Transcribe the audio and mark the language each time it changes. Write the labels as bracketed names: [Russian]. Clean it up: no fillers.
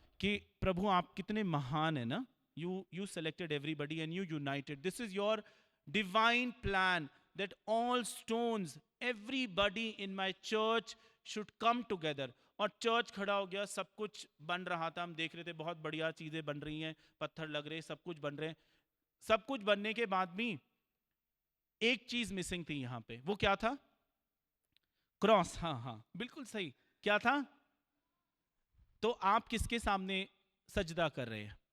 [Hindi] कि प्रभु आप कितने महान है ना, [English] you selected everybody and you united. This is your divine plan that all stones, everybody in my church should come together. [Hindi] और चर्च खड़ा हो गया, सब कुछ बन रहा था, हम देख रहे थे बहुत बढ़िया चीजें बन रही हैं, पत्थर लग रहे, सब कुछ बन रहे हैं। सब कुछ बनने के बाद भी एक चीज मिसिंग थी यहां पे, वो क्या था? क्रॉस। हाँ, बिल्कुल सही। क्या था? तो आप किसके सामने सजदा कर रहे हैं?